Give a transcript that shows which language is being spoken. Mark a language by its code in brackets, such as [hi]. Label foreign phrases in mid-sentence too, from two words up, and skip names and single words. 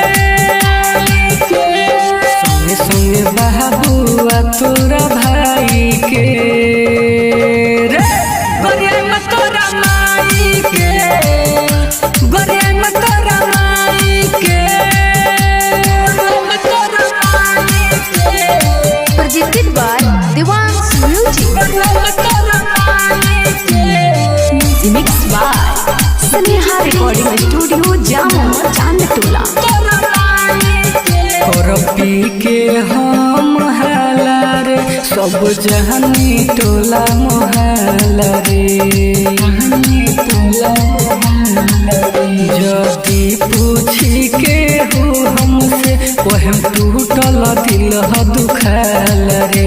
[bho] संगे संगे बहाबुआ तोरा भाई के रे। गोरिया में तोरा माई के, गोरिया में तोरा माई के, तोरा माई के। [en] Presented by Devans Music. Mixed by Sneha Recording Studio, Jammu, Chandtola. [bho] और पी के हम हाला रे, सब जहनी टोला मोहल्ला रे। जदी पूछी के हो हमसे, वह टूटल दिल दुखाल रे।